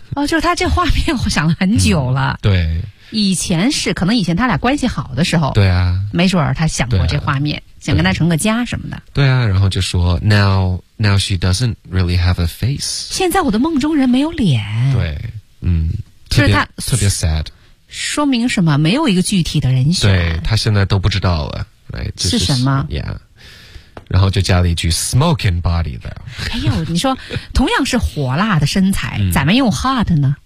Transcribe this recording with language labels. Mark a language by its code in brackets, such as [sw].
[zh] 哦，就是他这画面我想了很久了对，以前是可能以前他俩关系好的时候对啊，没准儿他想过这画面、啊、想跟他成个家什么的对啊，然后就说 [en] Now she doesn't really have a face， [zh] 现在我的梦中人没有脸对就是他特别 sad，说明什么？没有一个具体的人选，对，他现在都不知道了 right, 是什么 yeah，然后就加了一句 [en] smoking body though。 [zh] 哎呦，你说同样是火辣的身材，咋没用 hot 呢？